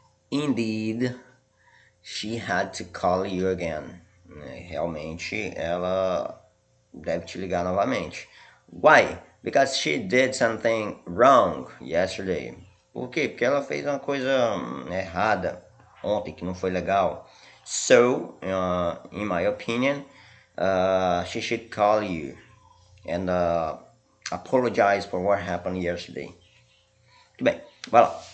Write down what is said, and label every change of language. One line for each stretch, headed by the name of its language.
English: Indeed, she had to call you again.
Portuguese: Realmente, ela deve te ligar novamente.
English: Why? Because she did something wrong yesterday.
Portuguese: Por quê? Porque ela fez uma coisa errada ontem que não foi legal.
English: So, in my opinion, she should call you and apologize for what happened yesterday.
Portuguese: Muito bem, vai lá.